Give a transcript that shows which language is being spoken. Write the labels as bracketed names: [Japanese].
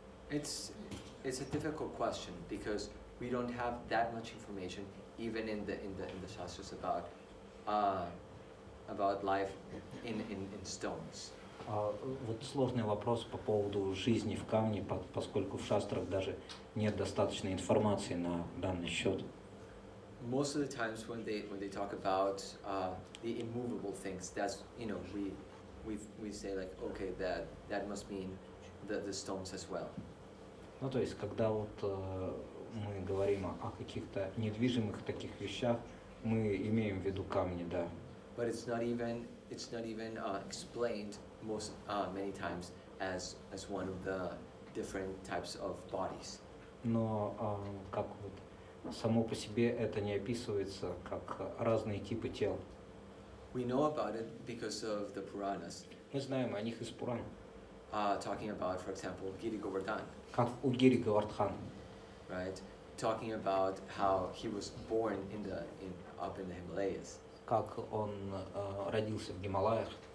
[English] It's a difficult question because we don't have that much information, even in the shastras about life in stones. [Russian] Вот сложный вопрос по поводу жизни в камне, поскольку в шастрах даже нет достаточной информации на данный счет. [English] Most of the times when they talk about the immovable things, that's we say like, okay, that must mean the stones as well. [Russian] Ну то есть когда вот мы говорим о каких-то недвижимых таких вещах, мы имеем в виду камни, да. [English] But it's not even explained many times as one of the different types of bodies. [Russian] Но как вот само по себе это не описывается как разные типы тел. [English] We know about it because of the Puranas, [Russian] Мы знаем о них из Пуран. [English] talking about, for example, Giri Govardhan, [Russian] Как у Гири Говардхан, [English] right? Talking about how he was born up in the Himalayas, [Russian] как он родился в Гималаях.